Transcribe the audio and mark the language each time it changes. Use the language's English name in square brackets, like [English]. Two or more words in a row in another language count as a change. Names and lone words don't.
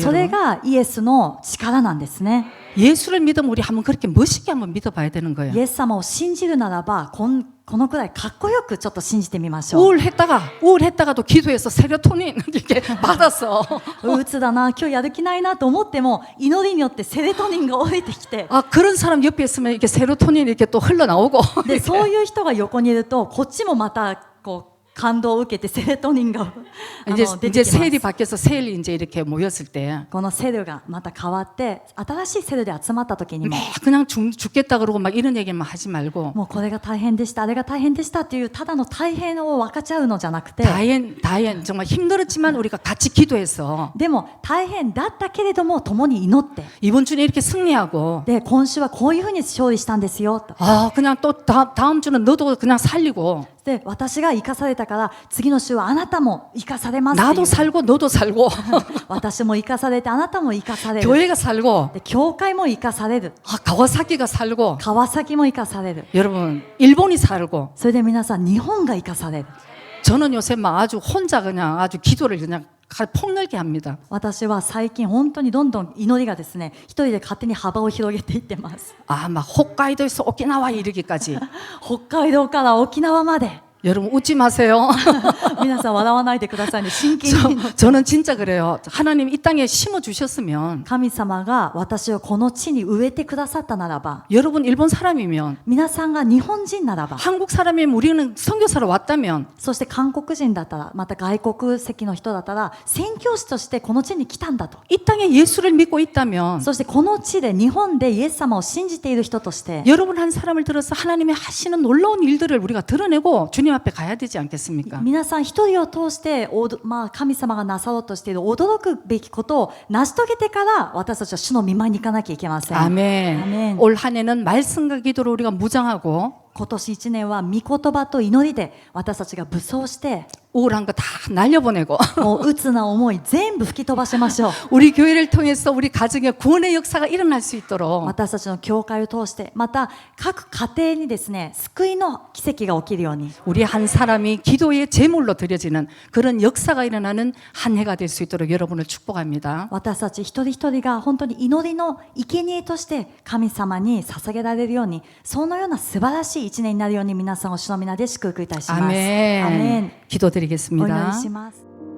[Japanese] それ [Korean] 여러분? [Japanese] がイエスの力なんですね。 [Korean] 예수를 믿으면 우리 한번 그렇게 멋있게 한번 믿어봐야 되는 거예요. [Japanese] イエス様を信じるならばこのくらいかっこよくちょっと信じてみましょう。 [Korean] 우울했다가도 기도해서 세로토닌 이렇게 받았어. [Japanese] うつだな、今日やる気ないなと思っても祈りによってセレトニンが降りてきて、 [Korean] 아 그런 사람 옆에 있으면 이렇게 세로토닌 이렇게 또 흘러나오고. [Japanese] でそういう人が横にいるとこっちもまたこう感動を受けてセレトニンが出 [Korean] 이제 [Japanese] てきます [Korean] 셀이 바뀌어서 셀이 이제 이렇게 모였을 때 [Japanese] このセルがまた変わって新しいセルで集まった時にも [Korean] 그냥 죽겠다 그러고 막 이런 얘기만 하지 말고 [Japanese] もうこれが大変でしたあれが大変でしたっていうただの大変を分かち合うのじゃなくて [Korean] 다행 정말 힘들었지만 우리가 같이 기도해서 [Japanese] でも大変だったけれども共に祈って [Korean] 이번 주에 이렇게 승리하고 [Japanese] で今週はこういうふうに勝利したんですよと [Korean] 아 그냥 또 다음 주는 너도 그냥 살리고 [Japanese] で私が生かされたから次の週はあなたも生かされますっていう [Korean] 나도 살고 너도 살고 [Japanese] 私も生かされてあなたも生かされる [Korean] 교회가 살고 [Japanese] で教会も生かされる [Korean] 가와사키가 살고 [Japanese] 川崎も生かされる [Korean] 여러분 일본이 살고 [Japanese] それで皆さん日本が生かされる [Korean] 저는 요새 막 아주 혼자 그냥 아주 기도를 그냥 폭넓게 합니다. [Japanese] 私は最近本当にどんどん祈りがですね一人で勝手に幅を広げていってます [Korean] 아 막 홋카이도에서 오키나와 이르기까지 [Japanese] 北海道から沖縄まで [Korean] 여러분 웃지 마세요. [Japanese] 皆さん笑わないでくださいね真剣に [Korean] 저는 진짜 그래요. 하나님 이 땅에 심어 주셨으면 [Japanese] 神様が私をこの地に植えてくださったならば [Korean] 여러분 일본 사람이면 [Japanese] 皆さんが日本人ならば [Korean] 한국 사람이면 우리는 선교사로 왔다면 [Japanese] そして韓国人だったらまた外国籍の人だったら宣教師としてこの地に来たんだと [Korean] 이 땅에 예수를 믿고 있다면 [Japanese] そしてこの地で日本でイエス様を信じている人として [Korean] 여러분 한 사람을 들어서 하나님이 하시는 놀라운 일들을 우리가 드러내고 주님 앞에 가야 되지 않겠습니까? [Japanese] 皆さん一人を通して神様がなさろうとしている驚くべきことを成し遂げてから私たちは主の御前に行かなきゃいけません。 [Korean] 아멘. 아멘. 올 한 해는 말씀과 기도로 우리가 무장하고 [Japanese] 今年1年は御言葉と祈りで私たちが武装して [Korean] 우울한 거 다 날려보내고 [Japanese] もう鬱な思い全部吹き飛ばしましょう。 [Korean] 우리 교회를 통해서 우리 가정에 구원의 역사가 일어날 수 있도록 [Japanese] 私たちの教会を通して、また各家庭にですね、救いの奇跡が起きるように、 [Korean] 우리 한 사람이 기도의 제물로 드려지는 그런 역사가 일어나는 한 해가 될 수 있도록 여러분을 축복합니다. [Japanese] 私たち一人一人が本当に祈りの生贄として神様に捧げられるように、そのような素晴らしい一年になるように皆さんを主の皆で祝福いたします。 [Korean] 아멘. [Japanese] アメン。お祈り [Korean] 기도드리겠습니다. [Japanese] します。